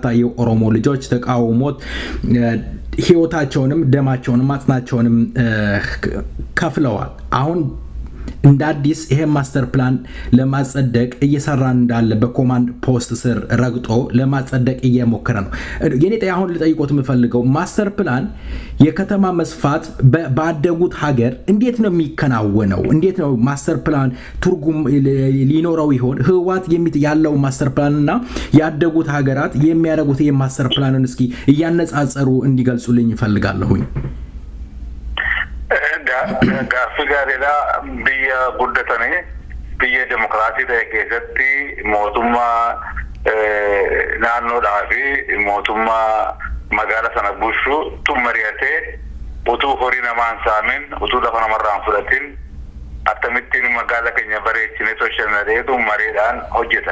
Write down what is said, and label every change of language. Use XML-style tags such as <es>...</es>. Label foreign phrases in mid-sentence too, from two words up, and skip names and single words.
<am>የኦሮሞ ልጆች ተቃውሞት ህይወታቸውንም ደማቸውንም አጥናቸውንም ከፍለዋል። አሁን እንደ አዲስ ይሄ ማስተር ፕላን ለማጸደቅ እየሰራ እንዳለ በኮማንድ ፖስት ስር ረግጦ ለማጸደቅ እየሞከረ ነው። የኔ አሁን ልጠይቆት የምፈልገው ማስተር ፕላን የከተማ መስፋት ባደጉት ሀገር እንዴት ነው የሚከናወነው? እንዴት ነው ማስተር ፕላን ትርጉም ሊኖረው ይሆን? ህዋት ያለው ማስተር ፕላንና ያደጉት ሀገራት የሚያደርጉት ይሄ ማስተር ፕላንን እስኪ እያነጻጸሩ እንዲገልጹልኝ እፈልጋለሁኝ።</am> <om>Gaaffii gaariidhaa biyya guddatanii biyya demokraasii ta'e keessatti mootummaa naannoodhaa fi mootummaa magaala sana bulchuutu mari'atee utuu horii namaan saamin utuu lafa namarraan fudhatin akkamittiin magaala keenya bareechinee soshanaaleetu mariidhaan hojjeta.</om>